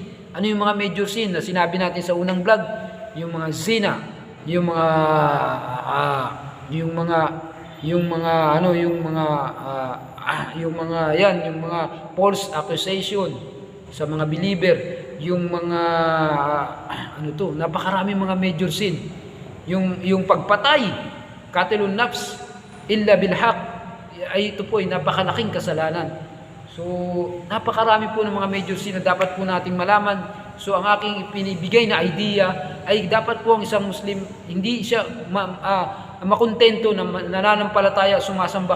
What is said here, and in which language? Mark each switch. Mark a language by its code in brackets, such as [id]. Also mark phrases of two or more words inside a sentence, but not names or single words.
[tl] Ano yung mga [en] major sin [tl] na sinabi natin sa unang vlog? Yung mga zina, yung mga [en] false accusation [tl] sa mga believer, yung mga napakarami mga [en] major sin. [tl] Yung pagpatay, [ar] قاتل نفس إلا بالحق, [tl] ay ito po ay napakalaking kasalanan. So, napakarami po ng mga [en] major sin [tl] na dapat po nating malaman. So, ang aking ipinibigay na idea ay dapat po ang isang Muslim, hindi siya makontento na nananampalataya, sumasamba.